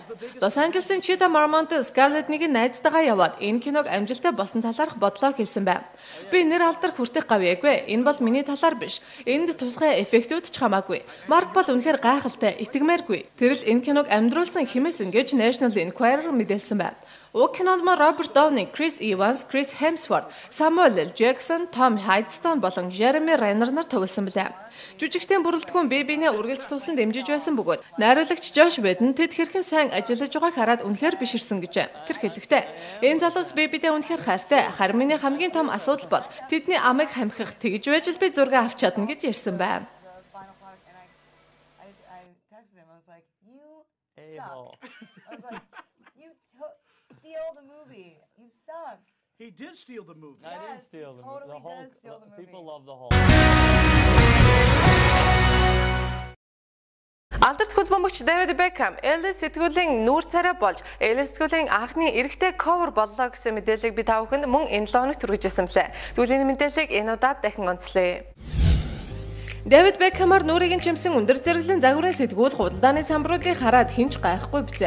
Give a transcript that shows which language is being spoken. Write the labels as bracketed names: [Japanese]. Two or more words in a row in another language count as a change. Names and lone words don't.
[Mongolian] Los Angeles-ийн Cheetah Marmont Scarlett-ийн найзтайгаа яваад энэ киног амжилттай босон талаарх бодлоо хэлсэн байна. Би нэр алдар хүртэх гавьяагүй. Энэ бол миний талаар биш. Энд тусгай эффектүүд ч хамаагүй. Mark бол үнэхээр гайхалтай, итгэмээргүй. Тэрл энэ киног амьдруулсан хэмээсэн гэж National Enquirer мэдээлсэн байна. Уг кинонд Robert Downey, Chris Evans, Chris Hemsworth, Samuel L. Jackson, Tom Hiddleston болон Jeremy Renner нар тоглосон билээ. Жүжигчдийн бүрэлдэхүүн бие биенээ үргэлж туслан дэмжиж байсан бөгөөд найруулагч Josh Whedon тэд хэрхэн сайн ажиллаж байгааг хараад үнэхээр биширсэн гэж тэр хэлэхдээ энэ залуус бие биедээ үнэхээр хайртай. Харин миний хамгийн том асуудал бол тэдний амыг хамхих тэгж байж л би зураг авч чадна гэж ярьсан байна. [English] Steal the movie. You suck. He did steal the movie. Yes, I did steal the movie. Totally does steal the movie. People love the whole. [Mongolian] Алдарт хөлбөмбөгч David Beckham Ellie сэтгүүлийн нүүр царай болж Ellie сэтгүүлийн анхны эрэгтэй cover боллоо гэсэн мэдээллийг би та бүхэнд мөн энэ 7 хоногт хүргэжсэн млээ. Тэгвэл энэ мэдээллийг энэ удаад дахин онцлъя. David Beckham-аар нүрийг чимсэн өндөр зэрэглэлийн загварын сэтгүүл худалдааны самбаруудыг хараад хинч гайхгүй бизээ.